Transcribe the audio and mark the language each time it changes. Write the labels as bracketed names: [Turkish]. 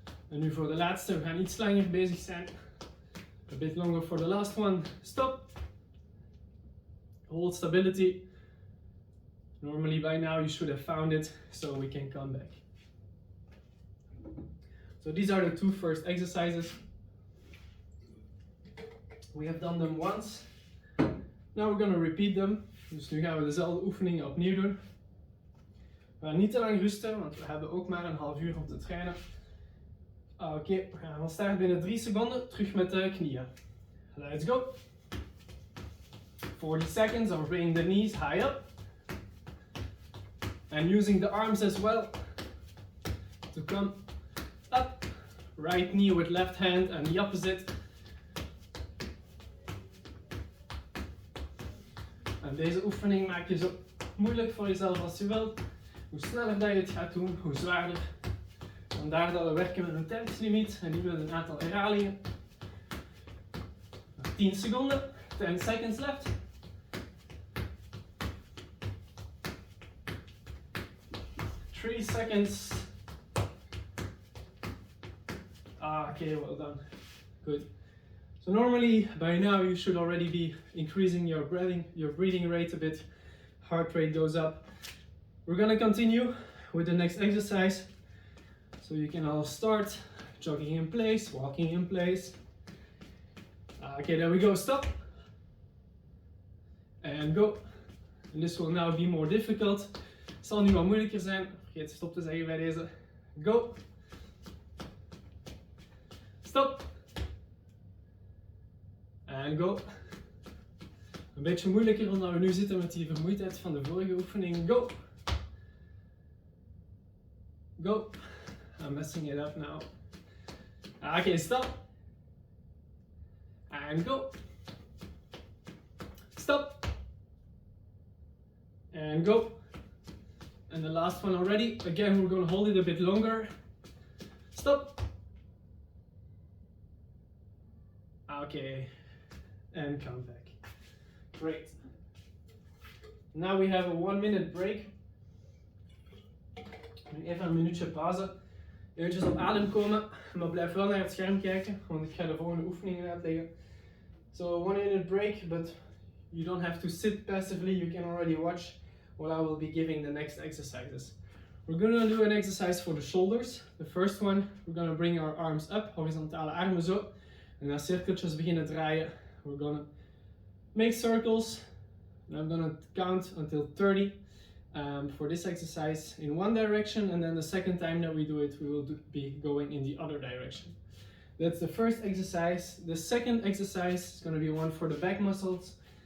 [Dutch] En nu voor de laatste. We gaan iets langer bezig zijn. [English] A bit longer for the last one. Stop. Hold stability. Normally by now you should have found it, so we can come back. So these are the 2 first exercises. We have done them once. Now we're gonna repeat them. [Dutch] Dus nu gaan we dezelfde oefeningen opnieuw doen. We gaan niet te lang rusten, want we hebben ook maar een half uur om te trainen. Oké, we gaan van start binnen 3 seconden. Terug met de knieën. [English] Let's go. 40 seconds of bringing the knees high up. And using the arms as well to come up. Right knee with left hand and the opposite. [Dutch] En deze oefening maak je zo moeilijk voor jezelf als je wilt. Hoe sneller dat je het gaat doen, hoe zwaarder. Vandaar dat we werken met een tijdslimiet en niet met een aantal herhalingen. 10 seconden, [English] 10 seconds left. Three seconds. Okay, well done. Good. So normally by now you should already be increasing your breathing rate a bit. Heart rate goes up. We're gonna continue with the next exercise. So you can all start jogging in place, walking in place. Okay, there we go. Stop. And go. And this will now be more difficult. [Dutch] Het zal nu wat moeilijker zijn. Vergeet stop te zeggen bij deze. Go. [English] Stop. And go. [Dutch] Een beetje moeilijker omdat we nu zitten met die vermoeidheid van de vorige oefening. [English] Go. Go. I'm messing it up now. Okay, stop. And go. Stop. And go. And the last one already. Again, we're going to hold it a bit longer. Stop. Okay. And come back. Great. Now we have a 1-minute break. [Dutch] Nu even een minuutje pauze. Eventjes op adem komen, maar blijf wel naar het scherm kijken, want ik ga de volgende oefeningen uitleggen. [English] So 1-minute break, but you don't have to sit passively, you can already watch what I will be giving the next exercises. We're going to do an exercise for the shoulders. The first one, we're going to bring our arms up, [Dutch] horizontale armen zo. En als cirkeltjes beginnen draaien, [English] we're gonna make circles. And I'm gonna count until 30 for this exercise in one direction, and then the second time that we do it, we will be going in the other direction. That's the first exercise. The second exercise is going to be one for the back muscles.